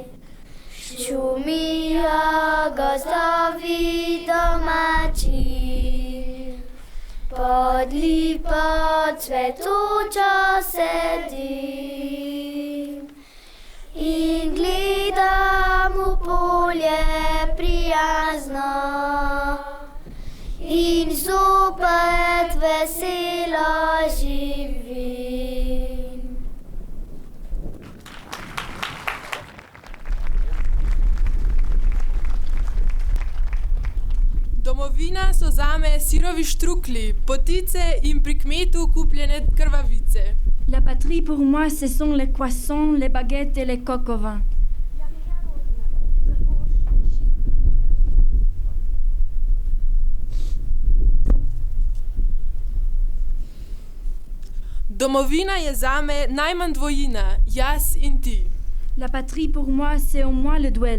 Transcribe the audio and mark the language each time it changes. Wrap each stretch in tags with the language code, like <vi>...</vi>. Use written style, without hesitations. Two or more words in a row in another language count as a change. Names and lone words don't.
<sl>Šumijo gozdovi domači, pod lipo cvetočo sedim in gledam v bolje prijazno in zopet veselo živim. Domovina so zame sirovi štrukli, potice in pri kmetu kupljene krvavice.</sl> <fr>La patrie pour moi, ce sont les croissants, les baguettes et les coques au vin.</fr> <sl>Domovina je zame najmanj dvojina, jaz in ti.</sl> <fr>La patrie pour moi, c'est au moins le duel.</fr>